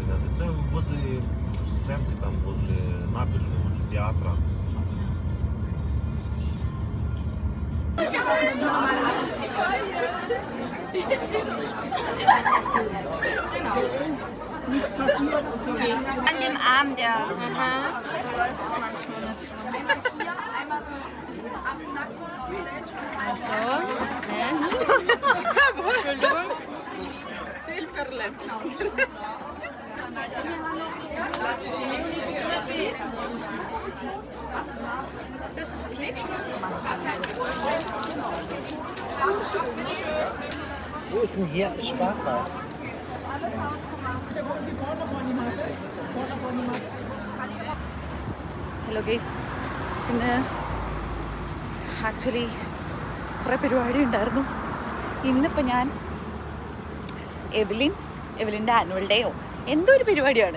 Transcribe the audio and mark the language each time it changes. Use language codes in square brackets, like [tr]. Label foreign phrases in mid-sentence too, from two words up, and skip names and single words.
[uk] Це возле в центрі, там возле набережної, возле театра. [de] An dem Arm, der läuft es manchmal nicht so. Einmal hier, einmal so am Nacken, selbst. Ach so. Entschuldigung. Fehlverletzt. Das ist klebig. Wo ist denn hier ein Sparpass? [en] hello guys, [ml] ഇന്ന് ആക്ച്വലി കുറേ പരിപാടി ഉണ്ടായിരുന്നു. ഇന്നിപ്പോൾ ഞാൻ എവലിൻ്റെ [en] annual dayo [ml] എന്തോ ഒരു പരിപാടിയാണ്.